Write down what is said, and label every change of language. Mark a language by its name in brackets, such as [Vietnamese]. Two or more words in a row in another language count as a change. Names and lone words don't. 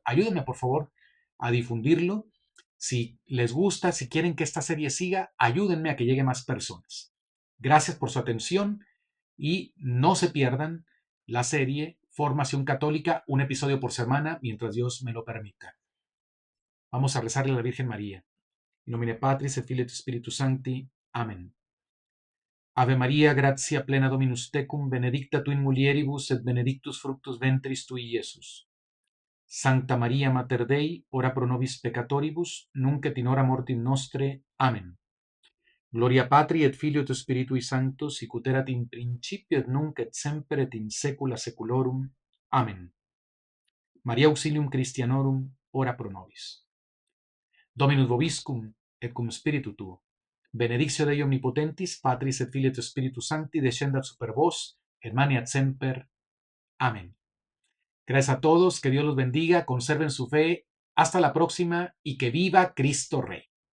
[Spanish] Ayúdenme, por favor, a difundirlo. Si les gusta, si quieren que esta serie siga, ayúdenme a que llegue más personas. Gracias por su atención y no se pierdan la serie Formación Católica, un episodio por semana, mientras Dios me lo permita. Vamos a rezarle a la Virgen María. [Latin] In nomine Patris et Filii et Spiritus Sancti. Amén. Ave María, gratia plena Dominus tecum, benedicta tu in mulieribus et benedictus fructus ventris tui, Iesus. Sancta Maria Mater Dei, ora pro nobis peccatoribus, nunc et in hora mortis nostre. Amén. Gloria Patri et Filio et Spiritui Sancto, sic ut erat in principio et nunc et semper et in saecula saeculorum. Amén. Maria auxilium Christianorum, ora pro nobis. Dominus vobiscum, et cum spiritu tuo. Benedictio Dei omnipotentis, Patris et Filii et Spiritus Sancti, descendat super vos, et maneat semper. Amén. [Spanish] Gracias a todos, que Dios los bendiga, conserven su fe. Hasta la próxima y que viva Cristo Rey.